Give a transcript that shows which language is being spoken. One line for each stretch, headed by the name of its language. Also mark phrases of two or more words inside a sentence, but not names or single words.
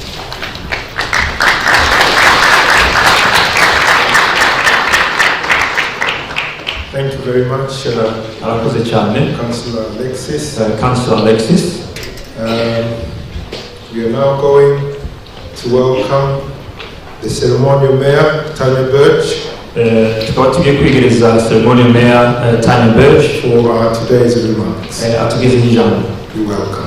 English: Thank you very much,
Kinyarwanda: Arakoze cyane,
English: Councillor Alexis. Councillor Alexis. We are now going to welcome the ceremonial mayor, Tanya Birch,
Kinyarwanda: tukaba tugiye kwigereza
English: ceremonial mayor
Kinyarwanda: Tanya Birch
English: for today's remarks.
Kinyarwanda: atugezeho ijambo.
English: You're welcome.